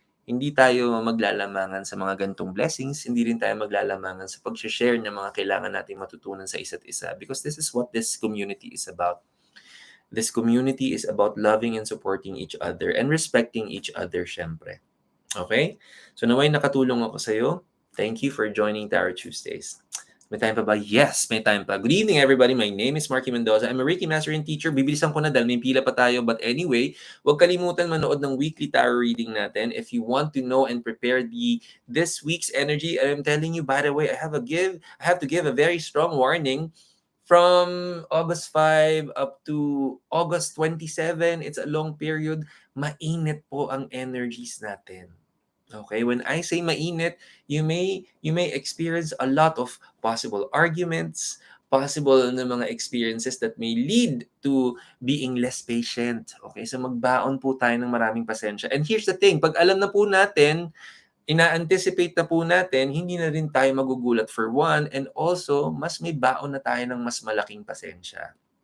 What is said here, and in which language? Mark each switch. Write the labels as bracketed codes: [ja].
[tl] Hindi tayo maglalamangan sa mga gantong blessings, hindi rin tayo maglalamangan sa pag-share ng mga kailangan nating matutunan sa isa't isa, [en] because this is what this community is about. This community is about loving and supporting each other and respecting each other, syempre. Okay? [tl] So naway nakatulong ako sa'yo. [en] Thank you for joining Tarot Tuesdays. [tl] May time pa ba? [en] Yes, [tl] may time pa. [en] Good evening, everybody. My name is Marky Mendoza. I'm a Reiki Master and Teacher. [tl] Bibilisan ko na dahil may pila pa tayo. [en] But anyway, [tl] huwag kalimutan manood ng weekly tarot reading natin. [en] If you want to know and prepare this week's energy, I'm telling you, by the way, I have to give a very strong warning. From August 5 up to August 27, it's a long period. [tl] Mainit po ang energies natin. [en] Okay, when I say mainit, you may experience a lot of possible arguments, possible na mga experiences that may lead to being less patient. [tl] Okay, so magbaon po tayo ng maraming pasensya. [en] And here's the thing, [tl] pag alam na po natin, ina-anticipate na po natin, hindi na rin tayo magugulat [en] for one, [tl] and also, mas may baon na tayo ng mas malaking pasensya.